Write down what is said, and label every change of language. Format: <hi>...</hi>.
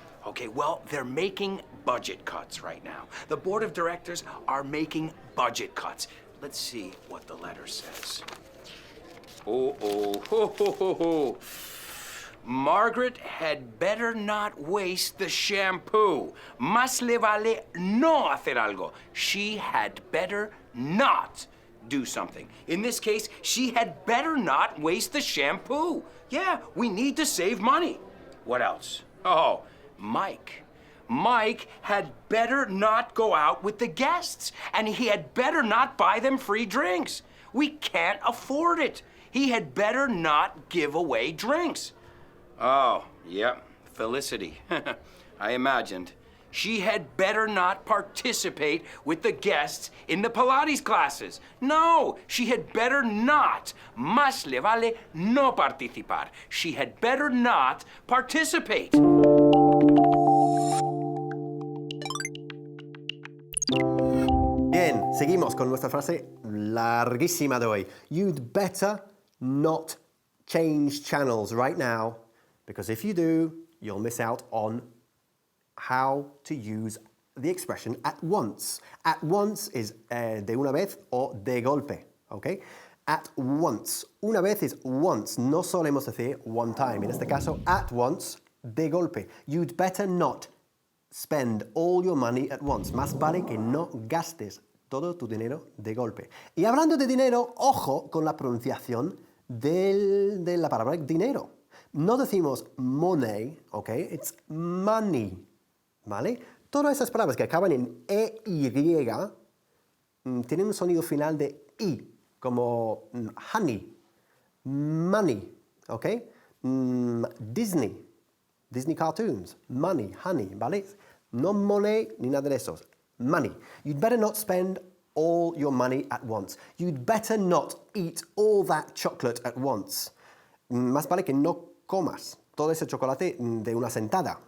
<en>Okay, well, they're making budget cuts right now. The board of directors are making budget cuts. Let's see what the letter says. Oh. Margaret had better not waste the shampoo.</en> <es>Más le vale no hacer algo.</es> <en>She had better not do something. In this case, she had better not waste the shampoo. Yeah, we need to save money. What else? Oh, Mike. Mike had better not go out with the guests, and he had better not buy them free drinks. We can't afford it. He had better not give away drinks. Oh, yeah, Felicity. I imagined. She had better not participate with the guests in the Pilates classes. No, she had better not.</en> <es>Más le vale no participar.</es> <en>She had better not participate.</en> <es>Bien, seguimos con nuestra frase larguísima de hoy.</es> <en>You'd better not change channels right now, because if you do, you'll miss out on how to use the expression at once. At once is</en> <es>de una vez o de golpe,</es> <en>okay? At once.</en> <es>Una vez is once. No solemos decir one time. En este caso, at once, de golpe.</es> <en>You'd better not spend all your money at once.</en> <es>Más vale que no gastes todo tu dinero de golpe. Y hablando de dinero, ojo con la pronunciación de la palabra dinero. No decimos money, ¿ok?</es> <en>It's money,</en> <es>¿vale? Todas esas palabras que acaban en EY tienen un sonido final de I, como honey, money, ¿ok?</es> <en>Disney cartoons, money, honey, ¿vale?</en> <es>No money ni nada de esos. Money.</es> <en>You'd better not spend all your money at once. You'd better not eat all that chocolate at once.</en> <es>Más vale que no comas todo ese chocolate de una sentada.</es>